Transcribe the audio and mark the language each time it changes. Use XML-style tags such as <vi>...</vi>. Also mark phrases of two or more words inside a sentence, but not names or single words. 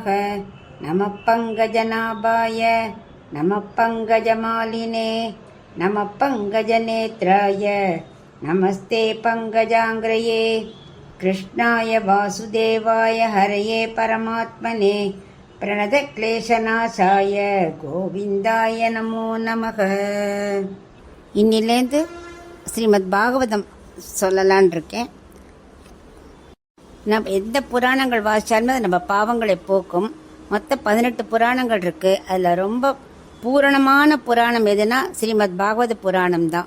<sa>नमः पङ्कजनाभाय नमः पङ्कजमालिने नमः पङ्कजनेत्राय नमस्ते पङ्कजाङ्ग्रये। कृष्णाय वासुदेवाय हरये परमात्मने प्रणतक्लेशनाशाय गोविन्दाय नमो नमः.</sa> <ta>இன்னிலேருந்து ஸ்ரீமத் பாகவதம் சொல்லலான் இருக்கேன். நம்ம எந்த புராணங்கள் வாசிச்சாலுமே அது நம்ம பாவங்களை போக்கும். மொத்தம் 18 புராணங்கள் இருக்கு. அதில் ரொம்ப பூரணமான புராணம் எதுனா ஸ்ரீமத் பாகவத புராணம் தான்.</ta>